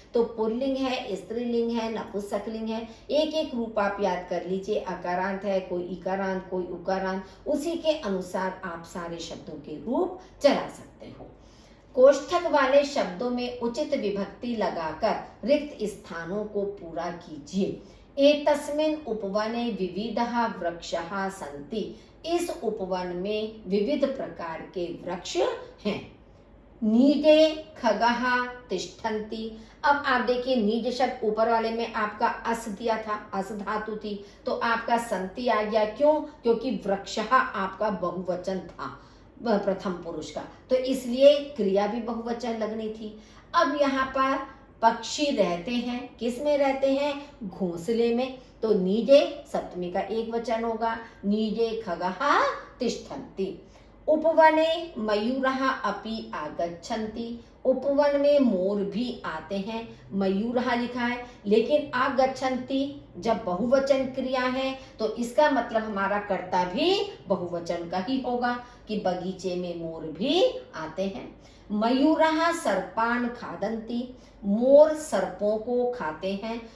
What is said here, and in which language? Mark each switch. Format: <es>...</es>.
<hi>तो पुल्लिंग है, स्त्रीलिंग है, नपुंसकलिंग है, एक एक रूप आप याद कर लीजिए। अकारांत है, कोई इकारांत कोई उकारांत, उसी के अनुसार आप सारे शब्दों के रूप चला सकते हो। कोष्ठक वाले शब्दों में उचित विभक्ति लगाकर रिक्त स्थानों को पूरा कीजिए।</hi> <sa>एतस्मिन् उपवने विविधः वृक्षः सन्ति।</sa> <hi>इस उपवन में विविध प्रकार के वृक्ष हैं।</hi> <sa>नीडे खगः तिष्ठन्ति।</sa> <hi>अब आप देखिए नीड शब्द ऊपर वाले में आपका अस दिया था, अस धातु थी, तो आपका संति आ गया। क्यों? क्योंकि वृक्षः आपका बहुवचन था प्रथम पुरुष का, तो इसलिए क्रिया भी बहुवचन लगनी थी। अब यहाँ पर पक्षी रहते हैं, किस में रहते हैं? घोंसले में। तो नीडे सप्तमी का एक वचन होगा,</hi> <sa>नीडे खगः तिष्ठन्ति। उपवने मयूरः अपि आगच्छन्ति।</sa> <hi>उपवन में मोर भी आते हैं। मयूरः लिखा है, लेकिन आगच्छन्ति जब बहुवचन क्रिया है तो इसका मतलब हमारा कर्ता भी बहुवचन का ही होगा कि बगीचे में मोर भी आते हैं।</hi> <sa>मयूरः सर्पान् खादन्ति।</sa> <hi>मोर सर्पों को खाते हैं।</hi>